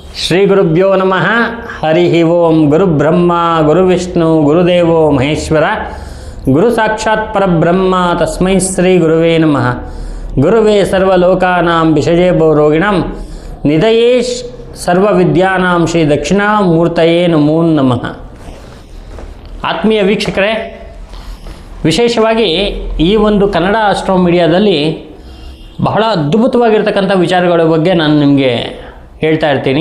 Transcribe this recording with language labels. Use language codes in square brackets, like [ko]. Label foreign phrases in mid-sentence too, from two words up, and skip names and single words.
[sa] ಶ್ರೀ ಗುರುಭ್ಯೋ ನಮಃ. ಹರಿ ಓಂ. ಗುರುಬ್ರಹ್ಮ ಗುರುವಿಷ್ಣು ಗುರುದೇವೋ ಮಹೇಶ್ವರ, ಗುರು ಸಾಕ್ಷಾತ್ ಪರಬ್ರಹ್ಮ ತಸ್ಮೈ ಶ್ರೀ ಗುರುವೇ ನಮಃ. ಗುರುವೇ ಸರ್ವಲೋಕಾನಾಂ ವಿಷಜೇ ಭವರೋಗಿಣಾಂ ನಿಧಯೇ ಸರ್ವವಿದ್ಯಾನಾಂ ಶ್ರೀ ದಕ್ಷಿಣಾಮೂರ್ತಯೇ ನಮೋ ನಮಃ. [kn] ಆತ್ಮೀಯ ವೀಕ್ಷಕರೇ, ವಿಶೇಷವಾಗಿ ಈ ಒಂದು ಕನ್ನಡ ಆಸ್ಟ್ರೋ ಮೀಡಿಯಾದಲ್ಲಿ ಬಹಳ ಅದ್ಭುತವಾಗಿರ್ತಕ್ಕಂಥ ವಿಚಾರಗಳ ಬಗ್ಗೆ ನಾನು ನಿಮಗೆ ಹೇಳ್ತಾ ಇರ್ತೀನಿ.